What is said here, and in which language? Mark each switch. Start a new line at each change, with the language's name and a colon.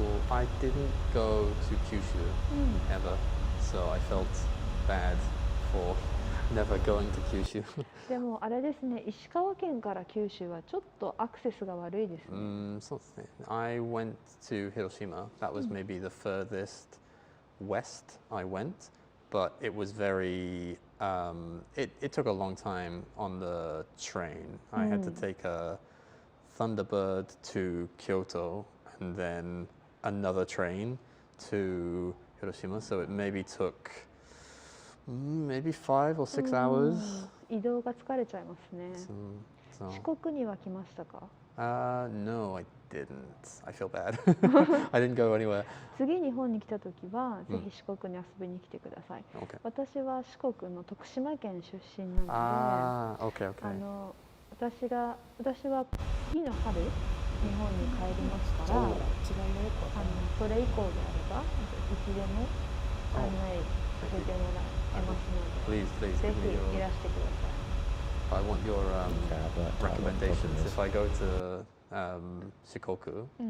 English: I didn't go to Kyushu ever, so I felt bad for never going to Kyushu.
Japanese: でもあれですね、石川県から九州はちょっとアクセスが悪いですね。そうですね。
English: I went to Hiroshima. That was maybe the furthest west I went, but it was it took a long time on the train. I had to take a Thunderbird to Kyoto and then another train to Hiroshima, so it maybe took maybe 5 or 6 hours.
Japanese: 移動が疲れちゃいますね。四国には来ましたか
English: ？No, I didn't. I feel bad. I didn't go anywhere.
Japanese: 次日本に来た時は、ぜひ四国に遊びに来てください。
English: Okay.
Japanese: 私は四国の徳島県出身なので、
English: okay.
Japanese: 私は次の春日本に帰りますから、それ以降であればいつでも案内させてもらえますので、
English: Please
Japanese: ぜ
English: give me
Japanese: ひいらしてください。
English: I want your recommendations if I go to Shikoku.